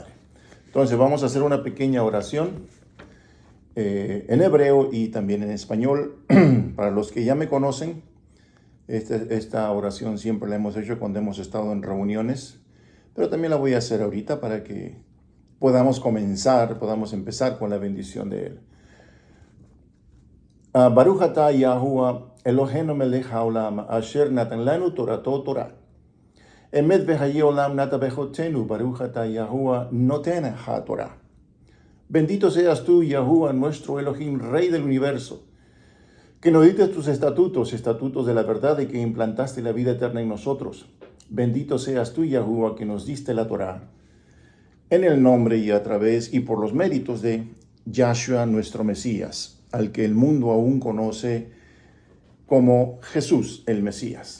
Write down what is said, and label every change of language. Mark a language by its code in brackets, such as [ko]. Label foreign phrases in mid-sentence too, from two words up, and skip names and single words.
[es] Entonces, vamos a hacer una pequeña oración en hebreo y también en español. Para los que ya me conocen, esta oración siempre la hemos hecho cuando hemos estado en reuniones, pero también la voy a hacer ahorita para que podamos empezar con la bendición de Él. [he] ברוך אתה יהוה אלהינו מלך העולם אשר נתן לנו תורתו תורה. אמת וחיי עולם נטע בתוכנו ברוך אתה יהוה נותן התורה. [es] Bendito seas tú, Yahuwah, nuestro Elohim, Rey del universo, que nos diste tus estatutos de la verdad y que implantaste la vida eterna en nosotros. Bendito seas tú, Yahuwah, que nos diste la Torah, en el nombre y a través y por los méritos de Yahshua, nuestro Mesías, al que el mundo aún conoce como Jesús, el Mesías.